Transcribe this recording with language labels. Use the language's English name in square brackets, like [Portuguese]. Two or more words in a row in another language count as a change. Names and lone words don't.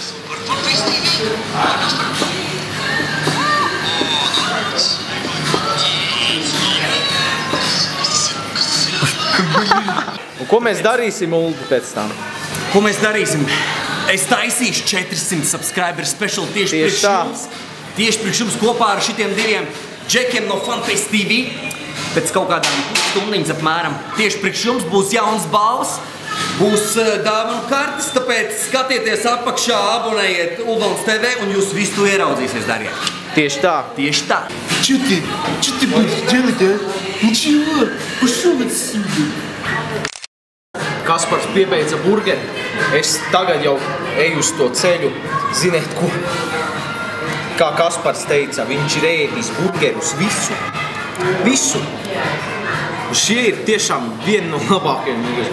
[Latvian] Un ko mēs darīsim, Uldi, pēc tam? Ko mēs darīsim? Es taisīšu 400 [English] subscriber special [Latvian] tieši priekš jums. tieši priekš jums kopā ar šitiem diviem džekiem no Funface TV. Pēc kaut kādām pusstundiņas apmēram. Tieši priekš jums būs jauns balvas, būs dāvanu kartes, tāpēc skatieties apakšā, abonējiet Uldons TV un jūs visu to ieraudzīsies, dariet. Tieši tā. Tieši tā. [Russian] Что ты будешь делать, а? Ничего, пошел отсюда. [Latvian] Kaspars piebeidza burgeri. Es tagad jau eju uz to ceļu. Ziniet, ko? Kā Kaspars teica, viņš ir ēdis burgerus visu. Visu. Un šie ir tiešām vieni no labākajiem burgeriem.